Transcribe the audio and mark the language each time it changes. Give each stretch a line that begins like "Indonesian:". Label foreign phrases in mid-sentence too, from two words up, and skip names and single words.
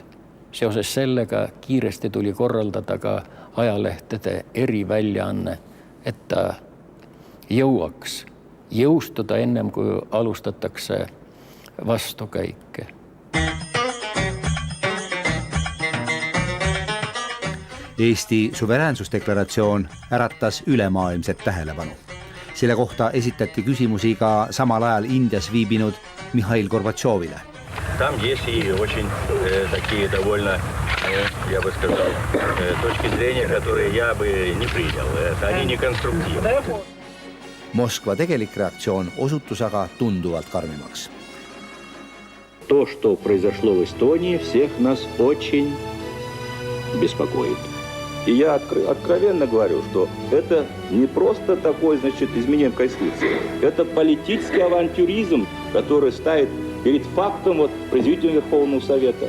Estonian: Seoses sellega kiiresti tuli korraldada ka ajalehtede eriväljaanne, et ta jõuaks jõustuda ennem, kui alustatakse vastukäike. Eesti suveräänsusdeklaratsioon äratas ülemaailmset tähelepanu. Selle kohta esitati küsimusi ka samal ajal Indias viibinud Mihhail Gorbatšovile.
Russian: Там есть и очень такие довольно, я бы сказал, точки зрения, которые я бы не принял. Они не конструктивны.
Estonian: Moskva tegelik reaktsioon osutus aga tunduvalt karmimaks.
Russian: То, что произошло в Эстонии, всех нас очень беспокоит. И я откровенно говорю, что это не просто такое, изменение Конституции. Это политический авантюризм, который ставит перед фактом президента Верховного Совета.